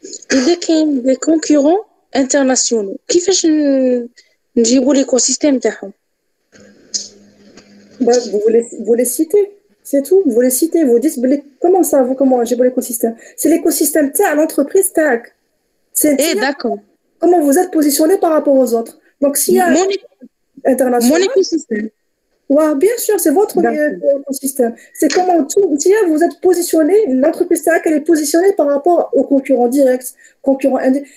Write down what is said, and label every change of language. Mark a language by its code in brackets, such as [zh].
[fr] Il y a des concurrents internationaux. [ar] كيفاش نجيبوا l'écosystème تاعهم؟ [fr] Vous les citez. C'est tout, vous les citez, vous dites comment ça, comment j'ai l'écosystème. C'est l'écosystème à l'entreprise TAC. D'accord. Comment vous êtes positionné par rapport aux autres. Donc s'il y a mon écosystème. Ouais, bien sûr, c'est votre écosystème. C'est comment vous êtes positionné, l'entreprise TAC, elle est positionnée par rapport aux concurrents directs, concurrents indirects.